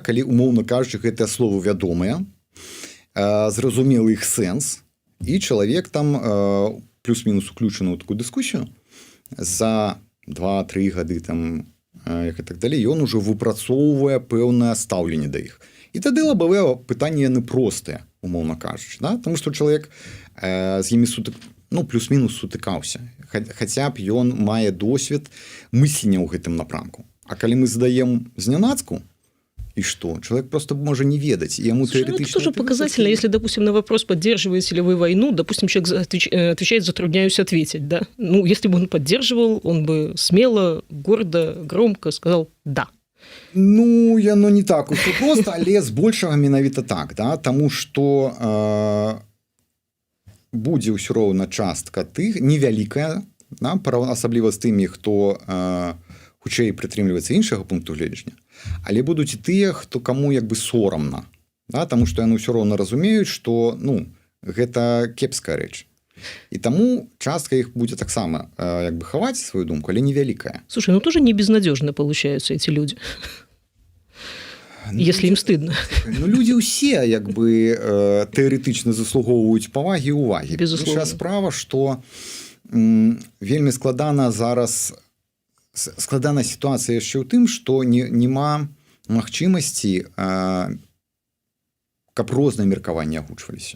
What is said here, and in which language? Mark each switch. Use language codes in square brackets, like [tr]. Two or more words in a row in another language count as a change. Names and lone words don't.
[be] Калі, умоўна кажучы, гэтыя словы вядомыя, зразумелы іх сэнс, і чалавек там плюс-мінус уключаны ў такую дыскусію, за 2-3 гады там, як і так далей, ён ужо выпрацоўвае пэўнае стаўленне да іх. І тады лабавыя пытанні яны простыя, умоўна кажучы, да? Таму што чалавек з імі плюс-мінус сутыкаўся. Хаця б ён мае досвед мыслення ў гэтым напрамку. А калі мы задаем знянацку, [ru] и что? Человек просто может не ведать. Ему теоретически... это тоже показательно, если, допустим, на вопрос, поддерживаете ли вы войну, допустим, человек отвечает, затрудняюсь ответить, да? Ну, если бы он поддерживал, он бы смело, гордо, громко сказал «да». [be] Ну, яно не так уж просто, але збольшага менавіта так, да? Таму што будзе ўсё роўна частка тых, невялікая, да? Асабліва з тымі, хто хутчэй прытрымліваецца іншага пункту гледжання, але будуць і тыя, хто каму як бы сорамна, да? Таму што яны ўсё роўна разумеюць, што гэта кепская рэч. І таму частка іх будзе таксама як бы хаваць сваю думку, але невялікая. [ru] Слушай, тоже не безнадежно получаются эти люди, если им стыдно. [be] Людзі ўсе як бы тэарэтычна заслугоўваюць павагі і ўвагі. [ru] Безусловно. [be] Іншая справа, што вельмі складана зараз складаная сітуацыя яшчэ ў тым, што няма магчымасці, каб розныя меркаванні агучваліся.